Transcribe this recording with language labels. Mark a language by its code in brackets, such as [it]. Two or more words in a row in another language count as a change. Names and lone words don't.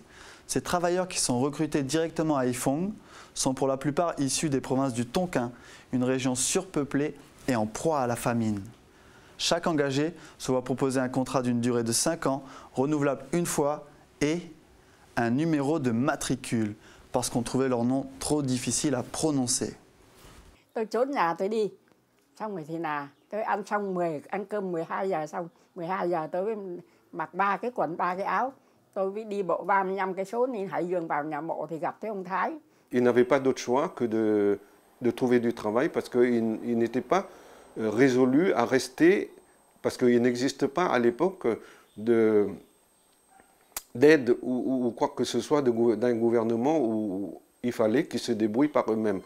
[fr] Ces travailleurs qui sont recrutés directement à Haiphong sont pour la plupart issus des provinces du Tonkin, une région surpeuplée et en proie à la famine. Chaque engagé se voit proposer un contrat d'une durée de 5 ans, renouvelable une fois, et un numéro de matricule, parce qu'on trouvait leur nom trop difficile à prononcer. [vi] Tôi trốn nhà tôi đi, xong rồi thì là tôi ăn xong ăn cơm 12 giờ xong, 12 giờ tôi mới mặc 3 cái quần 3 cái áo, tôi mới đi bộ 35 cây số lên Hải Dương vào nhà mộ thì gặp thấy ông Thái. [fr] Ils n'avaient pas d'autre choix que de trouver du travail parce qu'ils n'étaient pas résolus à rester, parce qu'il n'existe pas à l'époque d'aide ou quoi que ce soit d'un gouvernement où il fallait qu'ils se débrouillent par eux-mêmes.